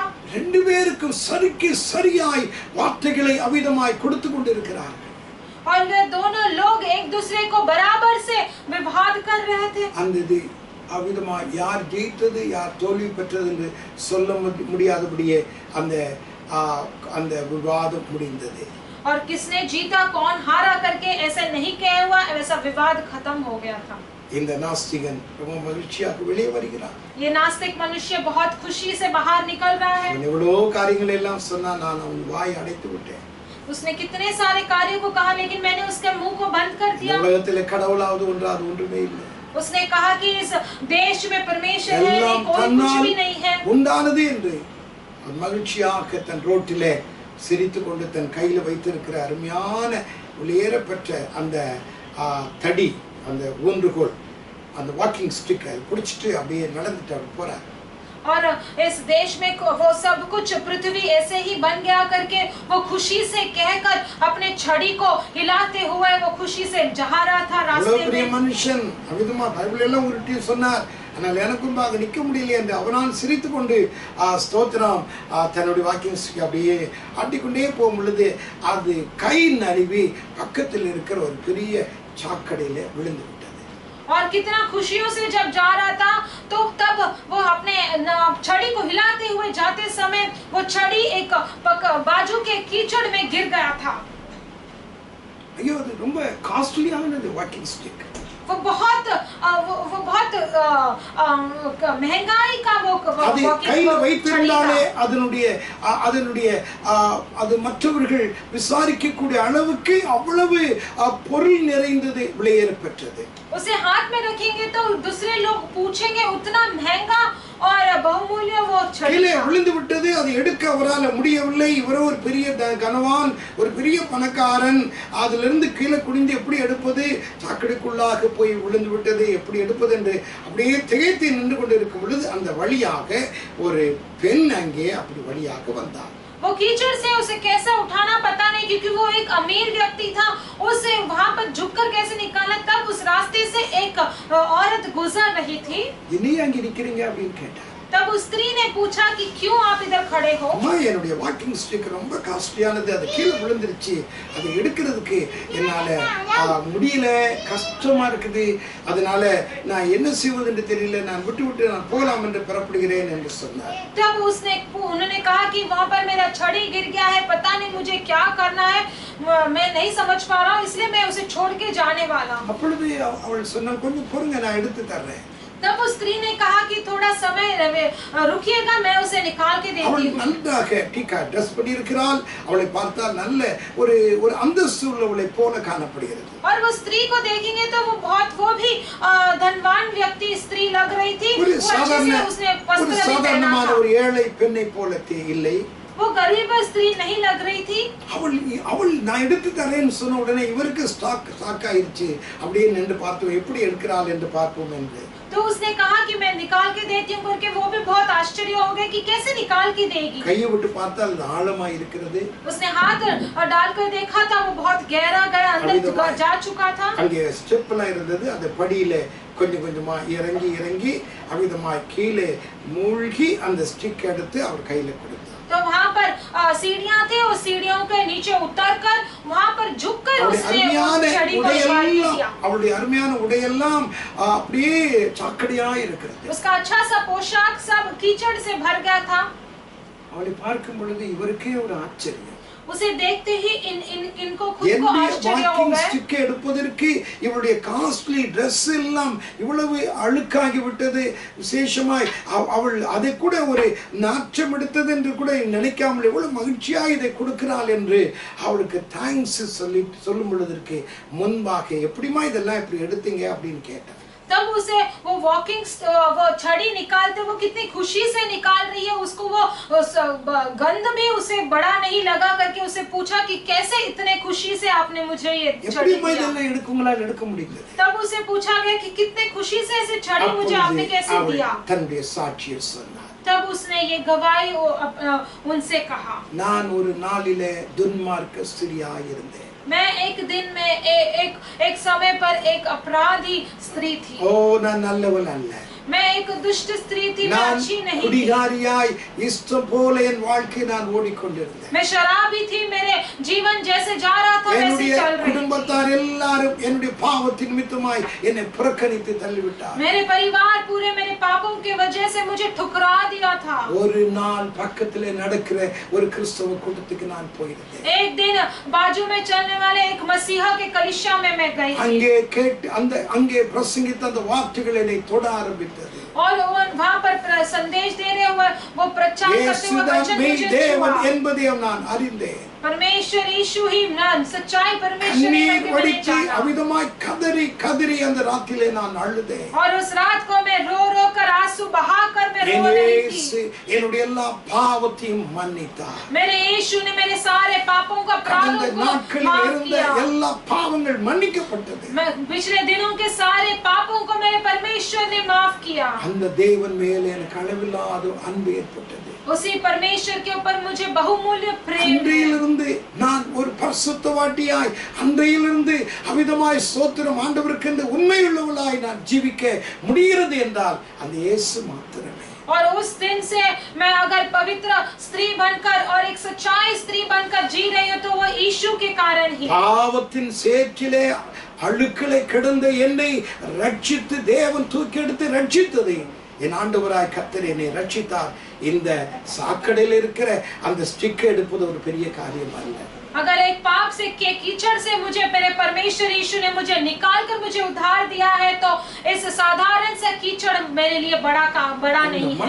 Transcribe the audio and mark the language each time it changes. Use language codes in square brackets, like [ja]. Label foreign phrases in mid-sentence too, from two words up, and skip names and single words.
[ta] 2 பேருக்கும் சரிக்கு சரியாய் வார்த்தைகளை அவிதமாய் கொடுத்து கொண்டிருக்கிறார்கள். [hi] और वे दोनों लोग एक दूसरे को बराबर से विवाद कर रहे थे. [ta] அந்த அவிதமாய் யார் ஜெயித்தது யார் தோல்வி பெற்றது என்று சொல்ல முடியாதபடியே அந்த விவாதம் முடிந்தது. [hi] और किसने जीता कौन हारा करके ऐसे नहीं कहा हुआ, ऐसा विवाद खत्म हो गया था. [ta] இந்த நாஸ்திகன் ரொம்ப மகிழ்ச்சியாக வெளியே வருகிறார். [hi] ये नास्तिक मनुष्य बहुत खुशी से बाहर निकल रहा है. [ta] எவ்வளோ காரியங்கள் எல்லாம் சொன்னா, நான் அவன் வாய் அடைத்து விட்டேன். [hi] उसने कितने सारे कार्यों को कहा, लेकिन मैंने उसके मुंह को बंद कर दिया. [ta] உலகத்திலே கடவுளாவது ஒன்றாவது ஒன்றுமே இல்லை. [hi] उसने कहा कि इस देश में परमेश्वर है, [ta] எல்லாம் [hi] कोई कुछ [ta] தன்னால் [hi] भी नहीं है. [ta] உண்டானது என்று மகிழ்ச்சியாக தன் ரோட்டிலே சிரித்து கொண்டு தன் கையில் வைத்திருக்கிற அருமையான வெளியேறப்பட்ட அந்த தடி, அந்த ஊன்றுகோல், அந்த [en] walking stick [ta] பிடிச்சிட்டு அப்படியே நடந்துட்டு அப்படி போறார். [hi] और इस देश में वो सब कुछ पृथ्वी ऐसे ही बन गया करके वो खुशी से कहकर अपने छड़ी को हिलाते हुए वो खुशी से जा रहा था रास्ते में. [ta] மனுஷன் அவிதமா பைபிள் எல்லாம் உருட்டி சொன்னார், ஆனால் எனக்கும் அங்க நிக்க முடியல என்று அவனால் சிரித்து கொண்டு ஸ்தோத்திரம் தன்னுடைய [en] walking stick [ta] அப்படியே ஆட்டிக்கொண்டே போகும் பொழுது அது கை நழுவி பக்கத்தில் இருக்கிற ஒரு பெரிய சாக்கடையில விழுந்து விட்டது. [hi] और कितना खुशियों से जब जा रहा था, तो तब वो अपने छड़ी को हिलाते हुए जाते समय वो छड़ी एक बाजू के कीचड़ में गिर गया था। [ta] ஐயோ, அது ரொம்ப காஸ்ட்லியானது [en] walking stick. [hi] वो बहुत महंगाई का वो [ta] அது கையில வைத்திருந்தாலே அதனுடைய அது மற்றவர்கள் விசாரிக்கக்கூடிய அளவுக்கு அவ்வளவு பொருள் நிறைந்தது விலையேறப்பெற்றது. [hi] उसे हाथ में रखेंगे तो दूसरे लोग पूछेंगे, उतना महंगा और बहुमूल्य वो छड़ी [ta] கீழே விழுந்து விட்டது. அதை எடுக்க அவரால் முடியவில்லை. இவரோ ஒரு பெரிய கனவான், ஒரு பெரிய பணக்காரன். அதிலிருந்து கீழே குனிந்து எப்படி எடுப்பது, சாக்கடைக்குள்ளாக போய் விழுந்து விட்டது, எப்படி எடுப்பது என்று அப்படியே திகைத்து நின்று கொண்டிருக்கும் பொழுது அந்த வழியாக ஒரு பெண் அங்கே அப்படி வழியாக வந்தார். [hi] वो कीचड़ से उसे कैसे उठाना पता नहीं, क्योंकि वो एक अमीर व्यक्ति था। उसे वहां पर झुककर कैसे निकालना, तब उस रास्ते से एक औरत गुजर रही थी। [ta] இனி அங்கே நிக்கிறீங்க அப்படின்னு கேட்டார். [hi] तब उस स्त्री ने पूछा कि क्यों आप इधर खड़े हो? [ta] அம்மா, என்னுடைய [en] walking stick [ta] ரொம்ப காஸ்ட்லியானது, அது கீழே விழுந்துருச்சு, அதை எடுக்கிறதுக்கு என்னால முடியல, கஷ்டமா இருக்குது, அதனால நான் என்ன செய்வதுன்னு தெரியல, நான் விட்டு நான் போகலாம் என்று புறப்படுகிறேன் என்று சொன்னார். [hi] तब उन्होंने कहा कि वहाँ पर मेरा छड़ी गिर गया है, पता नहीं मुझे क्या करना है, मैं नहीं समझ पा रहा हूँ, इसलिए मैं उसे छोड़ के जाने वाला हूँ। [ta] அப்பொழுது அவள் சொன்னாள், கொஞ்சம் பொறுங்க, நான் எடுத்து தர்றேன். [hi] तब उस स्त्री ने कहा कि थोड़ा समय रुकिएगा, मैं उसे निकाल के देती हूँ। [ta] அவள் நன்றாக டீக்கா ட்ரெஸ் பண்ணி இருக்கிறாள். அவளை பார்த்தால் நல்ல ஒரு அந்தஸ்து உள்ளவளை போல காணப்படுகிறது. [hi] और वो स्त्री को देखेंगे तो वो भी धनवान व्यक्ति स्त्री लग रही थी। [ta] ஒரு சாதாரணமான ஒரு ஏழை பெண்ணை போல இல்லை. [hi] वो गरीब स्त्री नहीं लग रही थी। [ta] அவள் நான் எடுத்து தரேன்னு சொன்ன உடனே இவருக்கு ஸ்டாக் ஆயிருச்சு. அப்படியே நின்று பார்த்தோம் எப்படி எடுக்கிறாள் என்று பார்ப்போம் என்று. [hi] तो उसने कहा कि मैं निकाल के देती हूँ करके, वो भी बहुत आश्चर्य हो गए कि कैसे निकाल के देगी। [ta] கையை விட்டு பார்த்தால் ஆழமா இருக்கிறது. [hi] उसने हाथ डालकर देखा था, वो बहुत गहरा गया, अंदर जा चुका था। [ta] அங்கே ஸ்டெப்லாம் இருந்தது. அந்த படியில கொஞ்சம் கொஞ்சமா இறங்கி அவிதமாய் கீழே மூழ்கி அந்த ஸ்டிக் எடுத்து அவர் கையில கொடுத்தார். [hi] तो वहाँ पर सीढ़ियाँ थी, उस सीढ़ियों के नीचे उतरकर वहाँ पर झुककर उसने उस छड़ी को निकाल लिया। [ta] அவளுடைய அருமையான உடையெல்லாம் அப்படியே சாக்கடையா இருக்கிறது. [hi] उसका अच्छा सा पोशाक सब कीचड़ से भर गया था। [ta] அவளை பார்க்கும் பொழுது இவருக்கே ஒரு ஆச்சரியம். [hi] उसे देखते ही इनको खुद को आश्चर्य हो गए। [ta] ஸ்டிக் எடுப்பதற்கு இவளுடைய [en] costly dress [ta] எல்லாம் இவ்வளவு அழுக்காகி விட்டது. விசேஷமாய் அவள் அதை கூட ஒரு நாற்றம் எடுத்தது என்று கூட நினைக்காமல் எவ்வளவு மகிழ்ச்சியாக இதை கொடுக்கிறாள் என்று அவளுக்கு தேங்க்ஸ் சொல்லும் பொழுதற்கு முன்பாக எப்படிமா இதெல்லாம் இப்படி எடுத்தீங்க அப்படின்னு கேட்டார். [hi] तब उसे वो वो छड़ी निकालते वो कितनी खुशी से निकाल रही है, उसको वो गंध भी उसे बड़ा नहीं लगा करके उसे पूछा कि कैसे इतने खुशी से आपने मुझे ये छड़ी दिया। तब उसे पूछा गया कि कितने खुशी से इसे छड़ी मुझे आपने कैसे दिया। तब उसने ये गवाही उनसे कहा, [ta] நான் ஒரு நாளிலே துன்மார்க்க ஸ்திரியாய் இருந்தேன். [hi] मैं एक दिन में एक समय पर एक अपराधी स्त्री थी। [ta] ஓ, நான் நல்லவள் அல்ல. [hi] मैं एक दुष्ट स्त्री थी, मैं अच्छी नहीं थी। [ta] குடிகாரியாய் இஷ்டம் போல என் வாழ்க்கை நான் ஓடிக்கொண்டிருந்தேன். [hi] मैं शराबी थी, मेरे जीवन जैसे जा रहा था वैसे चल रही थी। [ta] குடும்பத்தார் எல்லாரும் என்னுடைய பாவத்தின் நிமித்தமாய் என்னை புறக்கணித்து தள்ளிவிட்டார். [hi] मेरे परिवार पूरे मेरे पापों के वजह से मुझे ठुकरा दिया था। [ta] ஒரு நாள் பக்கத்திலே நடக்கிற ஒரு கிறிஸ்தவ கூட்டத்துக்கு நான் போயிருந்தேன். [hi] एक दिन बाजू में चलने वाले एक मसीहा के कलीसिया में मैं गई थी। [ta] அங்கே பிரசங்கித்த அந்த வார்த்தைகள் என்னை தொட ஆரம்பித்தது. [hi] और वहाँ पर संदेश दे रहे हुए वो प्रचार करते हुए वचन मुझे [ta] தேவன் என்பதையும் நான் அறிந்தேன். [hi] परमेश्वर यीशु ही नाम सच्चाई परमेश्वर [ta] अविधमाய் கதறி அந்த ராத்திரிலே நான் அழுதேன். [hi] और उस रात को मैं रो कर आंसू बहाकर मैं रो रही थी। [ta] என்னுடைய எல்லா பாவத்தையும் மன்னித்தார். [hi] मेरे यीशु ने मेरे सारे पापों का अपराधों को माफ किया। [ta] எல்லா பாவங்கள் மன்னிக்கப்பட்டது. [hi] मैं पिछले दिनों के सारे पापों को मेरे परमेश्वर ने माफ किया। [ta] அந்த தேவன் மேலே எனக்கு அளவில்லாத அன்பு ஏற்பட்டது. [hi] उसी परमेश्वर के ऊपर मुझे बहुमूल्य प्रेम। [ta] அன்றையிலிருந்து நான் ஒரு பரிசுத்தவாட்டியாய், அன்றையிலிருந்து அவிதமாய் ஸ்தோத்திரம் ஆண்டவருக்கு என்று உண்மையுள்ளவளாய் நான் ஜீவிக்க முடிகிறது என்றால் அந்த இயேசு மாத்திரமே. [hi] और उस दिन से मैं अगर पवित्र स्त्री बनकर और एक सच्चाई स्त्री बनकर जी रही हूँ तो वो यीशु के कारण ही। [ta] பாவத்தின் சேற்றிலே அழுக்களை கிடந்த என்னை ரட்சித்து தேவன் தூக்கி எடுத்து ரட்சித்தது என் ஆண்டவராய் கர்த்தர் என்னை ரட்சித்தார். இந்த சாக்கடையில் இருக்கிற அந்த ஸ்டிக் எடுப்பது ஒரு பெரிய காரியம் அல்ல. [hi] अगर एक पाप से के कीचड़ से मुझे मेरे परमेश्वर यीशु ने मुझे निकाल कर मुझे उद्धार दिया है, तो इस साधारण सा कीचड़ मेरे लिए बड़ा नहीं है.